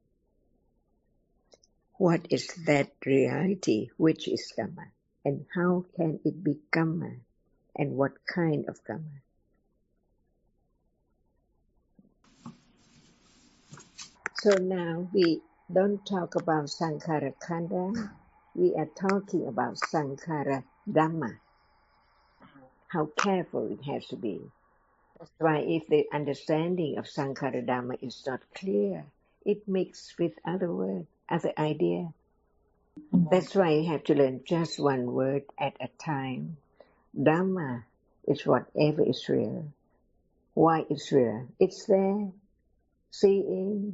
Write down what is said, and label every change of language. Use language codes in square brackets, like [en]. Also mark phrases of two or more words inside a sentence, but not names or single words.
[en] What is that reality which is karma? And how can it be karma? And what kind of karma? So now we don't talk about [pi] sankhara khanda, [en] we are talking about [pi] sankhara dhamma. [en] How careful it has to be. That's why if the understanding of [pi] sankhara dhamma [en] is not clear, it mixes with other words, other ideas. That's why you have to learn just one word at a time. Dhamma is whatever is real. Why it's real? It's there. Seeing.